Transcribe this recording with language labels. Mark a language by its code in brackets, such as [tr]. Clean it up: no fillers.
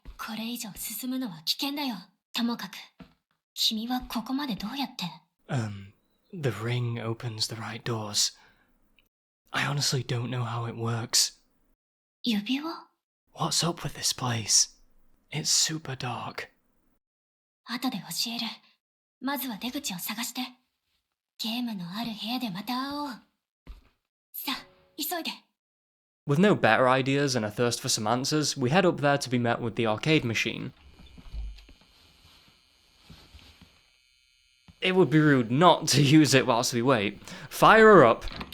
[ja] これ以上進むのは危険だよ。ともかく、君はここまでどうやって？ [en] The ring opens the right doors. I honestly don't know how it works. [ja] 指輪？ [en] What's up with this place? It's super dark. [ja] 後で教える。まずは出口を探して。ゲームのある部屋でまた会おう。さあ、急いで。 [en] With no better ideas and a thirst for some answers, we head up there to be met with the arcade machine. It would be rude not to use it whilst we wait. Fire her up!